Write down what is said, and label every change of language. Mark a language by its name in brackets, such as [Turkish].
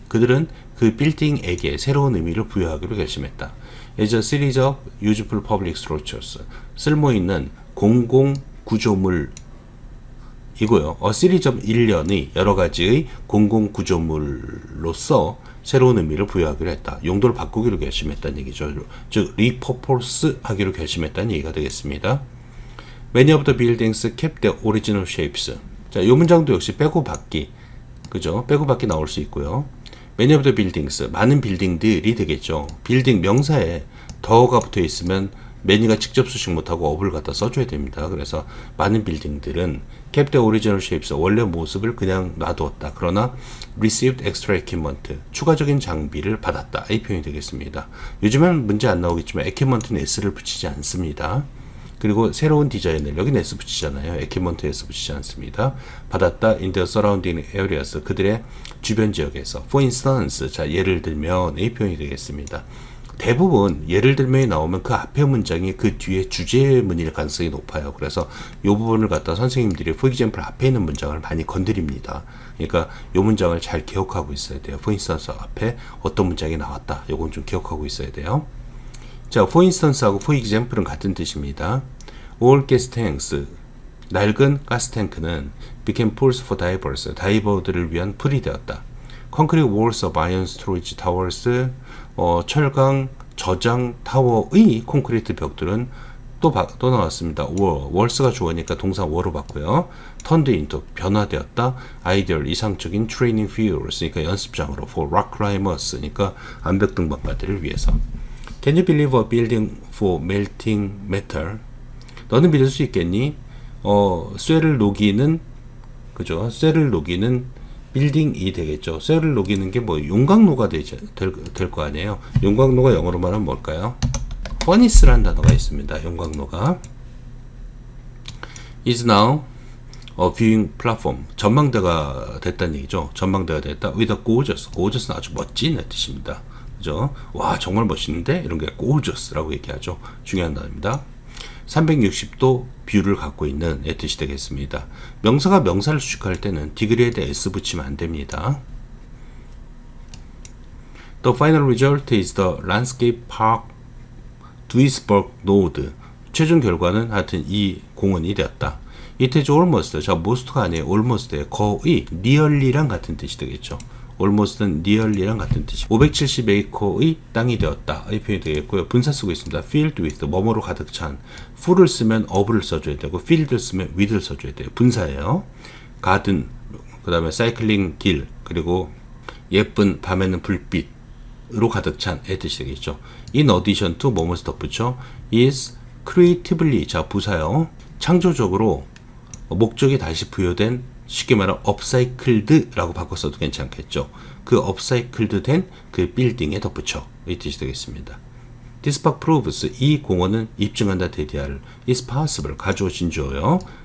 [Korean] 그들은 그 빌딩에게 새로운 의미를 부여하기로 결심했다. [English] As a series of useful public structures. [Korean] 쓸모있는 공공 구조물 이고요. A series of 일련의 여러 가지의 공공 구조물로서 새로운 의미를 부여하기로 했다. 용도를 바꾸기로 결심했다는 얘기죠. 즉, repurpose 하기로 결심했다는 얘기가 되겠습니다. [English] Many of the buildings kept their original shapes. [Korean] 자, 이 문장도 역시 빼고 받기. 그죠? 빼고 받기 나올 수 있고요. [English] Many of the buildings. 많은 빌딩들이 되겠죠. [Korean] 빌딩 명사에 더가 붙어 있으면 many가 직접 수식 못하고 업을 갖다 써줘야 됩니다. 그래서 많은 빌딩들은 [English] kept the original shapes, [Korean] 원래 모습을 그냥 놔두었다. 그러나 [English] received extra equipment, [Korean] 추가적인 장비를 받았다. 이 표현이 되겠습니다. 요즘은 문제 안 나오겠지만 equipment는 s를 붙이지 않습니다. 그리고 새로운 디자인을, 여기는 s 붙이잖아요. equipment s 붙이지 않습니다. 받았다. [English] in the surrounding areas, 그들의 주변 지역에서. [Korean] for instance, 자, 예를 들면 이 표현이 되겠습니다. 대부분 예를 들면이 나오면 그 앞에 문장이 그 뒤에 주제문일 가능성이 높아요. 그래서 이 부분을 갖다 선생님들이 for example 앞에 있는 문장을 많이 건드립니다. 그러니까 이 문장을 잘 기억하고 있어야 돼요. for instance 앞에 어떤 문장이 나왔다. 이건 좀 기억하고 있어야 돼요. 자, for instance하고 for example은 같은 뜻입니다. [English] all gas tanks, 낡은 가스탱크는 became pools for divers, 다이버들을 위한 풀이 되었다. concrete walls of iron storage towers, 철강 저장 타워의 콘크리트 벽들은 또 나왔습니다. [Korean] 월스가 주어니까 동사 워로 봤고요. turned into, 변화되었다. [English] ideal, 이상적인 training fields, 그러니까 연습장으로 for rock climbers, 그러니까 암벽 등반가들을 위해서. Can you believe a building for melting metal? [Korean] 너는 믿을 수 있겠니? 쇠를 녹이는, 그죠? 쇠를 녹이는 빌딩이 되겠죠. 쇠를 녹이는 게 뭐 용광로가 될 거 아니에요. 용광로가 영어로 말하면 뭘까요? furnace라는 단어가 있습니다. 용광로가 [English] is now a viewing platform, [Korean] 전망대가 됐다는 얘기죠. 전망대가 됐다. with a gorgeous, gorgeous는 아주 멋진 뜻입니다. 그죠? 와, 정말 멋있는데 이런 게 gorgeous라고 얘기하죠. 중요한 단어입니다. 360도 뷰를 갖고 있는 의 뜻이 되겠습니다. 명사가 명사를 수식할 때는 degree에 대해 s 붙이면 안 됩니다. [English] The final result is the landscape park Duisburg Node. [Korean] 최종 결과는 하여튼 이 공원이 되었다. It is almost, 자, most가 아니에요. almost에 거의 nearly랑 같은 뜻이 되겠죠. almost는 nearly랑 같은 뜻이. 570에이커의 땅이 되었다. 이 표현이 되겠고요. 분사 쓰고 있습니다. filled with, 뭐뭐로 가득 찬. full을 쓰면 of를 써줘야 되고 filled를 쓰면 with를 써줘야 돼요. 분사예요. garden, 그 다음에 사이클링 길, 그리고 예쁜 밤에는 불빛으로 가득 찬의 뜻이 되겠죠. in addition to, 뭐뭐를 덧붙여 is creatively, 자, 부사요. 창조적으로 목적이 다시 부여된, 쉽게 말하면 upcycled라고 바꿔서도 괜찮겠죠. 그 upcycled 된 그 빌딩에 덧붙여 이 뜻이 되겠습니다. [English] This park proves, [Korean] 이 공원은 입증한다. 대디할 is possible, 가주어 진주어요.